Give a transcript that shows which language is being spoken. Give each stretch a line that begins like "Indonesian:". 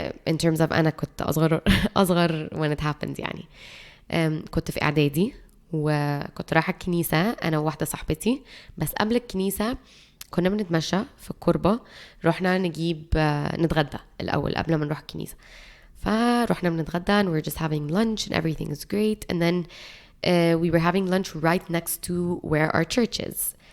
English: in terms of
Arabic: أنا كنت أصغر
English: when it happened يعني.
Arabic: كنت في إعدادي وكنت رايحة الكنيسة أنا وواحدة صاحبتي, بس قبل الكنيسة كنا بنتمشى في الكوربة, رحنا نجيب نتغدى الأول قبل ما نروح الكنيسة. فرحنا بنتغدى
English: and we're just having lunch and everything is great, and then we were having lunch right next to where our church is.